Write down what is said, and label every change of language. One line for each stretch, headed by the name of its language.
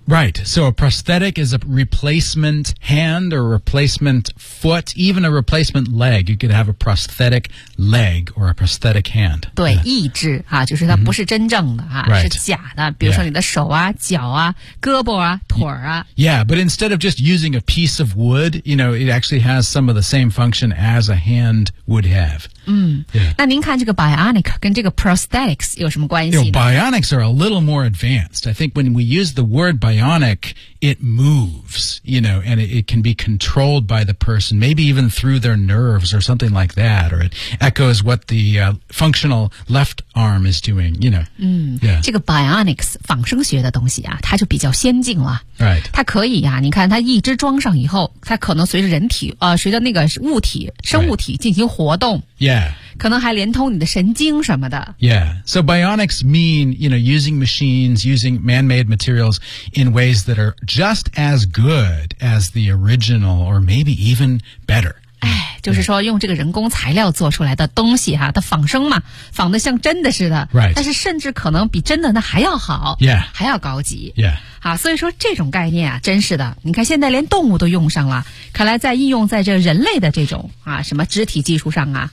English: Right, so a prosthetic is a replacement hand or a replacement foot even a replacement leg You could have a prosthetic leg or a prosthetic hand
Chinese: 对、义肢、啊、就是它不是真正的、啊
English: mm-hmm. right.
Chinese: 是假的比如说你的手啊、
English: yeah.
Chinese: 脚啊胳膊啊腿啊
English: yeah. Yeah, but instead of just using a piece of wood, you know, it actually has some of the same function as a hand would have. 嗯、 yeah.
Chinese: 那您看这个 bionic 跟这个 prosthetics 有什么关系呢
English: you know, Bionics are a little more advanced. I think when we use the word bionic, it moves, you know, and it can be controlled by the person, maybe even through their nerves or something like that, or it echoes what the、functional left arm is doing, you know.、嗯 yeah.
Chinese: 这个 bionics, 仿生学的东西啊它就比较先进了。
English: Right.
Chinese: 它可以啊你看它一只装上以后它可能随着人体、随着那个物体生物体进行活动。
English: Right. Yeah.
Chinese: 可能还连通你的神经什么的。
English: Yeah. So bionics mean, you know, using machines, using man-made materials in ways that are just as good as the original or maybe even better.
Chinese: 就是说用这个人工材料做出来的东西哈、啊，它仿生嘛，仿得像真的似的。
English: Right.
Chinese: 但是甚至可能比真的那还要好。
English: Yeah.
Chinese: 还要高级。
English: Yeah.
Chinese: 好，所以说这种概念啊，真是的。你看现在连动物都用上了，看来在应用在这人类的这种啊什么肢体技术上啊、